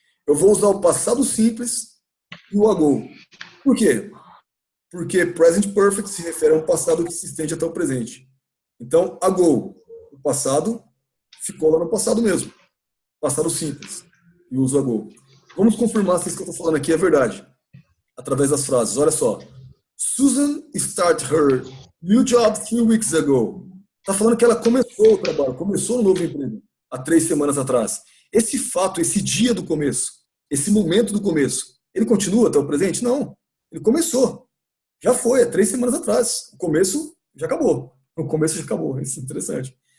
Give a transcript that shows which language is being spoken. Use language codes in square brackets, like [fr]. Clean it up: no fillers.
[pt] Eu vou usar o passado simples e o ago. Por quê? Porque present perfect se refere a um passado que se estende até o presente. Então, ago, o passado, ficou lá no passado mesmo. Passado simples. E uso ago. Vamos confirmar se isso que eu estou falando aqui é verdade. Através das frases. Olha só. [en] Susan started her new job 3 weeks ago. [pt] Está falando que ela começou o trabalho, começou um novo emprego há 3 semanas atrás. Esse fato, esse dia do começo, esse momento do começo, ele continua até o presente? Não. Ele começou. Já foi, há 3 semanas atrás. O começo já acabou. O começo já acabou. Isso é interessante.